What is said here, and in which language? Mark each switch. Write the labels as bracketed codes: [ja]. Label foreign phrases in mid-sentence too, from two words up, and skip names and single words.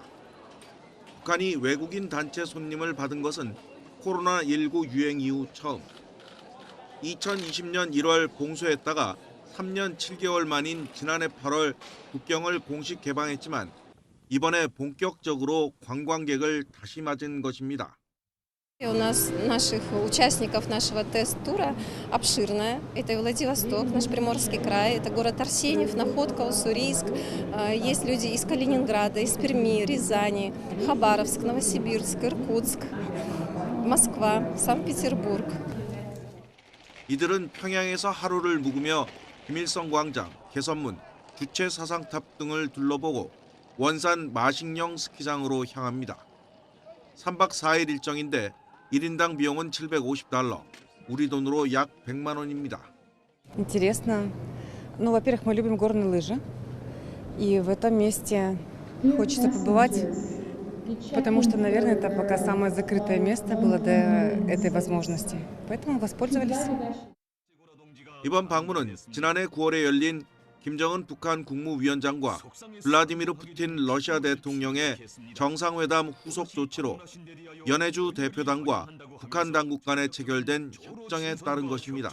[ko] 북한이 외국인 단체 손님을 받은 것은 코로나19 유행 이후 처음. 2020년 1월 봉쇄했다가 3년 7개월 만인 지난해 8월 국경을 공식 개방했지만 이번에 본격적으로 관광객을 다시 맞은 것입니다. [ru] У нас наших участников нашего тест-тура обширная. Это и Владивосток, наш Приморский край, это город Арсеньев, Находка, Уссурийск. Есть люди из Калининграда, из Перми, Рязани, Хабаровск, Новосибирск, Иркутск, Москва, Санкт-Петербург. [ko] 이들은 평양에서 하루를 묵으며 김일성 광장, 개선문, 주체 사상탑 등을 둘러보고 원산 마식령 스키장으로 향합니다. 3박 4일 일정인데 1인당 비용은 $750, 우리 돈으로 약 100만 원입니다. [ru] Интересно. Ну, во-первых, мы любим горные лыжи. И в этом месте хочется побывать, потому что, наверное, это пока самое закрытое место было до этой возможности. Поэтому воспользовались. [ko] 이번 방문은 지난해 9월에 열린 김정은 북한 국무위원장과 블라디미르 푸틴 러시아 대통령의 정상회담 후속 조치로 연해주 대표단과 북한 당국 간에 체결된 협정에 따른 것입니다.